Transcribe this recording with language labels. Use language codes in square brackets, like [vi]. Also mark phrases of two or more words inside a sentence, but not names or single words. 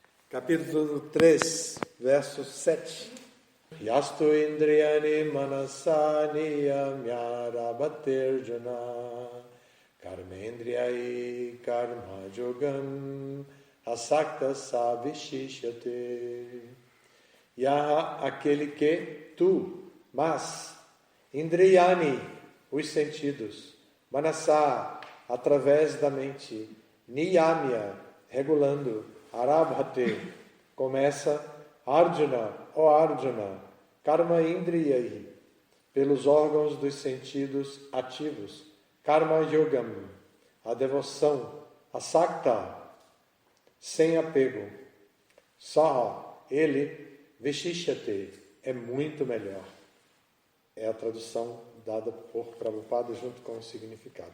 [pt] Capítulo 3, verso 7. [sa] यस्तु इन्द्रियाणि मनसा नियम्यारभतेऽर्जुन कर्मेन्द्रियैः कर्म योगम् असक्तः स विशिष्यते. Yaha, [pt] aquele que tu, mas, indriyani, os sentidos, manasa, através da mente, niyamya, regulando, arabhate, começa, Arjuna, ó Arjuna, [sa] कर्म इन्द्रियैः, [pt] pelos órgãos dos sentidos ativos, [sa] कर्म योगम्, [pt] a devoção, asakta, sem apego, saha, ele, vishishyate, é muito melhor. É a tradução dada por Prabhupada junto com o significado.